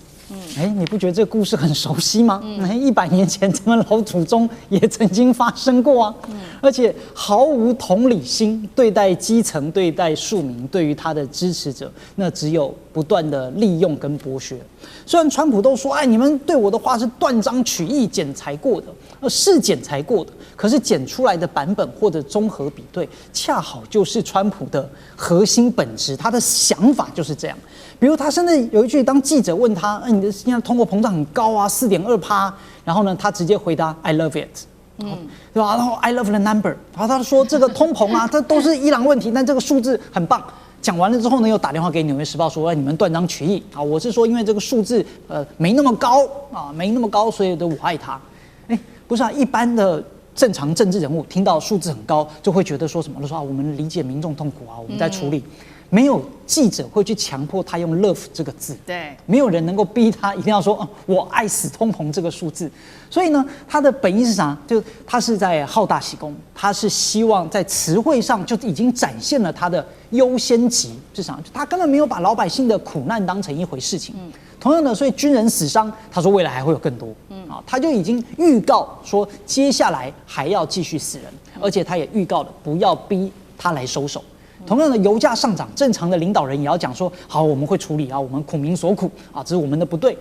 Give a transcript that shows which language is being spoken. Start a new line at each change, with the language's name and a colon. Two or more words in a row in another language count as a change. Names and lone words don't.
Chinese: 你不覺得這個故事很熟悉嗎？100年前咱們老祖宗也曾經發生過啊。而且毫無同理心，對待基層，對待庶民，對於他的支持者，那只有不斷的利用跟剝削。雖然川普都說，你們對我的話是斷章取義、剪裁過的，是剪裁過的，可是剪出來的版本或者綜合比對，恰好就是川普的核心本質，他的想法就是這樣。比如他甚至有一句，當記者問他，你的现在通貨膨脹很高啊，4.2%，然後呢，他直接回答
English: I love it，
Chinese: 對吧？然後
English: I love the number，
Chinese: 然後他說這個通膨這都是伊朗問題，但這個數字很棒。講完了之後呢，又打電話給《紐約時報》說，你們斷章取義啊！我是說，因為這個數字沒那麼高啊，沒那麼高，所以我愛他。不是啊，一般的正常政治人物聽到數字很高，就會覺得說什麼？就說我們理解民眾痛苦啊，我們在處理。沒有記者會去強迫他用 love 這個字，對，沒有人能夠逼他一定要說我愛死通膨這個數字。所以呢，他的本意是啥？就他是在好大喜功，他是希望在詞彙上就已經展現了他的優先級是啥？就他根本沒有把老百姓的苦難當成一回事情。同樣的，所以軍人死傷，他說未來還會有更多。他就已經預告說接下來還要繼續死人，而且他也預告了不要逼他來收手。同樣的，油價上漲，正常的領導人也要講說，好，我們會處理啊，我們苦民所苦啊，這是我們的不對。